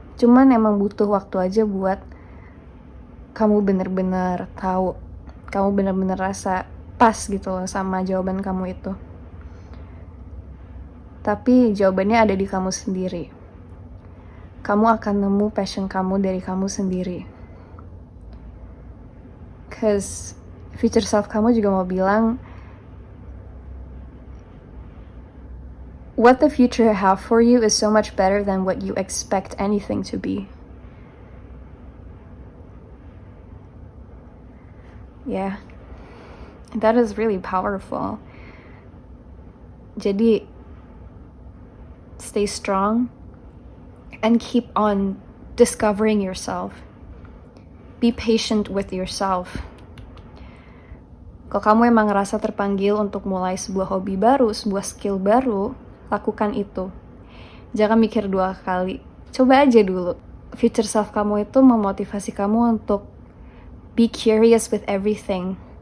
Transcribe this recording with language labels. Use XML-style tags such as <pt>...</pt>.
<id>Cuman emang butuh waktu aja buat kamu bener-bener tahu, kamu bener-bener rasa pas gitu loh sama jawaban kamu itu. Tapi jawabannya ada di kamu sendiri. Kamu akan nemu passion kamu dari kamu sendiri.</id> <en>'Cause future self</en> <id>kamu juga mau bilang,</id> <en>what the future have for you is so much better than what you expect anything to be. Yeah, that is really powerful. Jadi stay strong and keep on discovering yourself. Be patient with yourself.</en> <id>Kalau kamu emang ngerasa terpanggil untuk mulai sebuah hobi baru, sebuah skill baru, lakukan itu. Jangan mikir 2 kali. Coba aja dulu. Future self kamu itu memotivasi kamu untuk</id> <en>be curious with everything.</en>